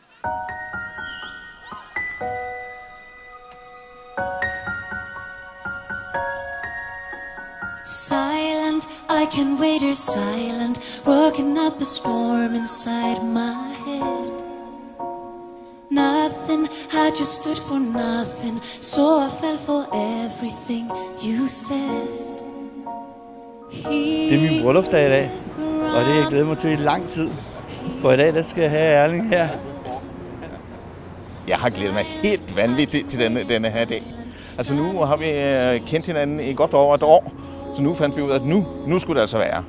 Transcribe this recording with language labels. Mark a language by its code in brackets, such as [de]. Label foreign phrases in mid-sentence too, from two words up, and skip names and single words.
[en] Silent, I can wait here silent, working up a storm inside my head. Nothing, I just stood for nothing, so I fell for everything you said. [da] Det er min bryllupsdag i dag, og det jeg glæder mig til i lang tid. For i dag, der skal jeg have Erling her. Jeg har glædet mig helt vanvittigt til denne her dag. Altså nu har vi kendt hinanden i godt over et år, så nu fandt vi ud af, at nu skulle det altså være.